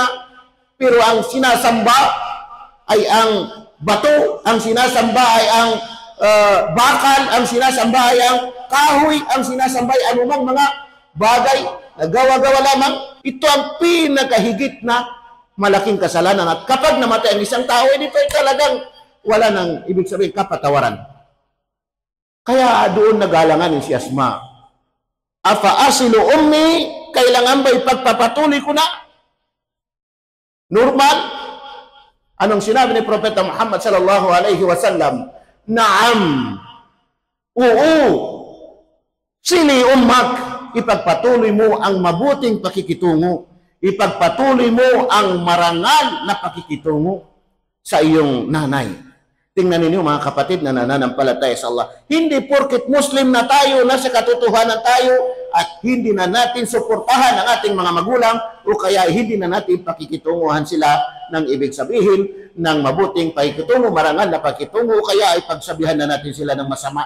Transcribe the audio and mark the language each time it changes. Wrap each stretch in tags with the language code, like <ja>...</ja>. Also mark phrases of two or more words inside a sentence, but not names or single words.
<tl>Pero ang sinasamba ay ang bato, ang sinasamba ay ang bakal, ang sinasamba ay ang kahoy, ang sinasamba ay anumang mga bagay na gawa-gawa lamang. Ito ang pinakahigit na malaking kasalanan. At kapag namatay ang isang tao, dito ay talagang wala nang ibig sabihin kapatawaran. Kaya doon nagalanganin si Asma.</tl> <ar>أفأصل أمي,</ar> <tl>kailangan ba ipagpapatuloy ko na? Normal. Anong sinabi ni Propeta Muhammad</tl> <ar>صلى الله عليه وسلم?</ar> <tl>Naam. Oo.</tl> <ar>صلي أمك,</ar> <tl>ipagpatuloy mo ang mabuting pakikitungo. Ipagpatuloy mo ang marangal na pakikitungo sa iyong nanay. Tingnan ninyo mga kapatid na nananampalataya sa Allah. Hindi porket Muslim na tayo, nasa katotohanan tayo, at hindi na natin suportahan ang ating mga magulang o kaya hindi na natin pakikitunguhan sila ng ibig sabihin ng mabuting pakikitungo, marangal na pakikitungo, kaya ay pagsabihan na natin sila ng masama.</tl>